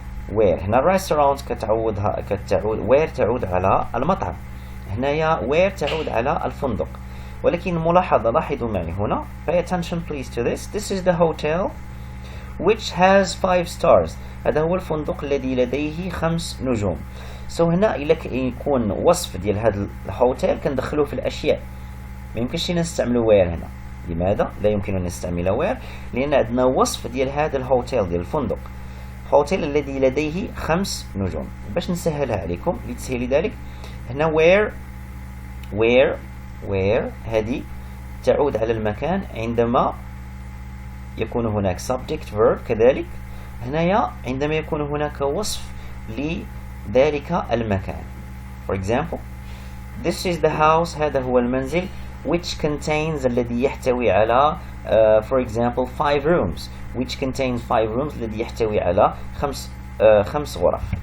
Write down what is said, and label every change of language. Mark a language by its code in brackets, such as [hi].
[ar] where هنا restaurant كتعود where تعود على المطعم، هنايا where تعود على الفندق. ولكن ملاحظة، لاحظوا معي هنا [en] pay attention please to this is the hotel which has 5 stars. [ar] هذا هو الفندق الذي لديه 5 نجوم. so هنا إلا يكون وصف ديال هذا الهوتيل كندخلوه في الأشياء، ما يمكنش نستعملوا where هنا. لماذا لا يمكن أن نستعمل where؟ لأن عندنا وصف ديال هذا الهوتيل ديال الفندق، هوتيل الذي لديه 5 نجوم. باش نسهلها عليكم لتسهيل ذلك هنا where هذه تعود على المكان عندما يكون هناك subject verb. كذلك هنايا عندما يكون هناك وصف لذلك المكان. [en] For example this is the house، [ar] هذا هو المنزل [en] which contains [ar] الذي يحتوي على [en] for example 5 rooms which contains 5 rooms [ar] الذي يحتوي على 5 غرف.